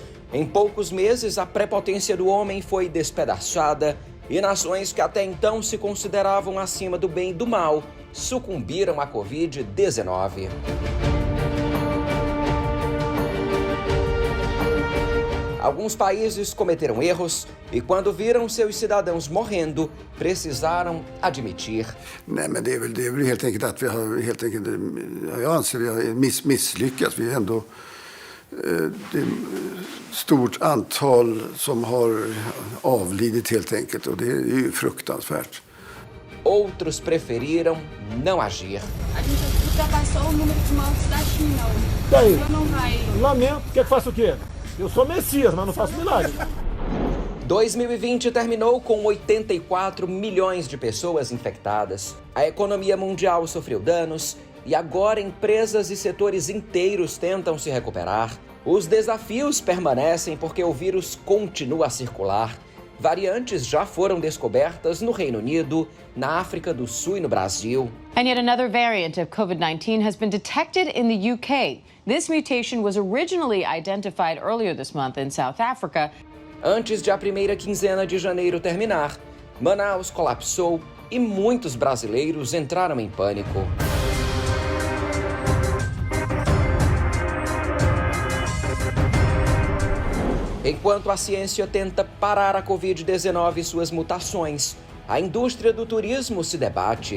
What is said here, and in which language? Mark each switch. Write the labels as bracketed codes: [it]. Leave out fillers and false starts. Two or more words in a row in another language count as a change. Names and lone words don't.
[pt] Em poucos meses, a prepotência do homem foi despedaçada e nações que até então se consideravam acima do bem e do mal sucumbiram à Covid-19. Alguns países cometeram erros e, quando viram seus cidadãos morrendo, precisaram admitir. [sv] Nej, men det är väl helt enkelt att vi har jag anser vi har misslyckats. Vi är ändå det är stort antal som har avlidit helt enkelt, och det är ju fruktansvärt. [pt] Outros preferiram não agir. A gente ultrapassou o número de mortes da China. Daí? Não vai. Lamento, quer que faça o quê? Eu sou Messias, mas não faço milagre. 2020 terminou com 84 milhões de pessoas infectadas. A economia mundial sofreu danos e agora empresas e setores inteiros tentam se recuperar. Os desafios permanecem porque o vírus continua a circular. Variantes já foram descobertas no Reino Unido, na África do Sul e no Brasil. [en] And yet another variant of COVID-19 has been detected in the UK. This mutation was originally identified earlier this month in South Africa. [pt] Antes de a primeira quinzena de janeiro terminar, Manaus colapsou e muitos brasileiros entraram em pânico. Enquanto a ciência tenta parar a Covid-19 e suas mutações, a indústria do turismo se debate.